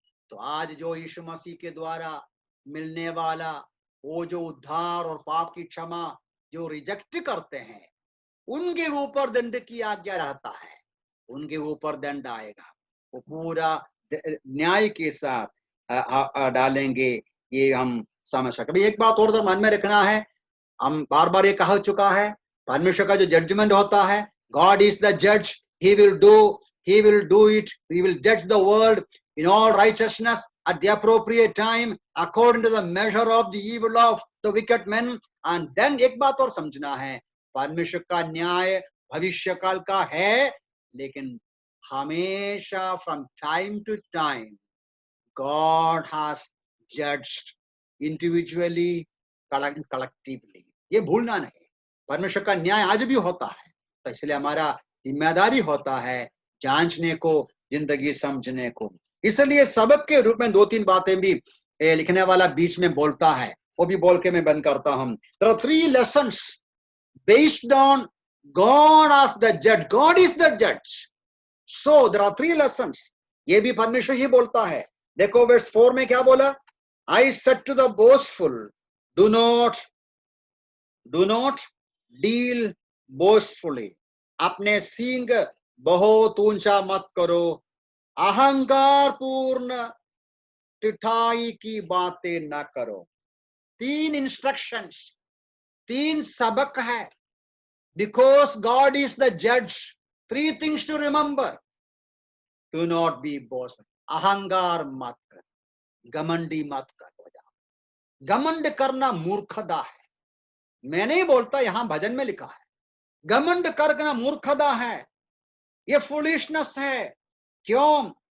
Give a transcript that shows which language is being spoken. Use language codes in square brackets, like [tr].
[hi] तो आज जो यीशु मसीह के द्वारा मिलने वाला वो जो उद्धार और पाप की क्षमा जो रिजेक्ट करते हैं, उनके ऊपर दंड की आज्ञा रहता है, उनके ऊपर दंड आएगा। वो पूरा न्याय के साथ डालेंगे, ये हम समझ सकते। एक बात और तो मन में रखना है, हम बार बार ये कहा चुका है, परमेश्वर का जो जजमेंट होता है, [en] God is the जज, he will do it, he will judge the world in all righteousness at the appropriate time according to the measure of the evil of the wicked men. And then [hi] एक बात और समझना है, परमेश्वर का न्याय भविष्य काल का है, लेकिन हमेशा [en] from time to time God has judged individually, collectively. [hi] ये भूलना नहीं, परमेश्वर का न्याय आज भी होता है। तो इसलिए हमारा जिम्मेदारी होता है जांचने को, जिंदगी समझने को। इसलिए सबक के रूप में 2-3 बातें भी लिखने वाला बीच में बोलता है, वो भी बोल के मैं बंद करता हूं। [en] There are 3 lessons based on God as the judge. God is the judge. So there are 3 lessons. [hi] ये भी परमेश्वर ही बोलता है। देखो वर्स 4 में क्या बोला, [en] I said to the boastful, do not deal boastfully. [hi] अपने सींग बहुत ऊंचा मत करो, अहंकार पूर्ण टिठाई की बातें ना करो। 3 इंस्ट्रक्शंस, 3 सबक है। [en] Because God is the judge, 3 things to remember. Do not be boastful. [hi] अहंकार मत कर, घमंडी मत कर हो जाओ। घमंड करना मूर्खता है। मैं नहीं बोलता, यहां भजन में लिखा है, घमंड करना मूर्खता है, ये फुलिशनेस है। क्यों?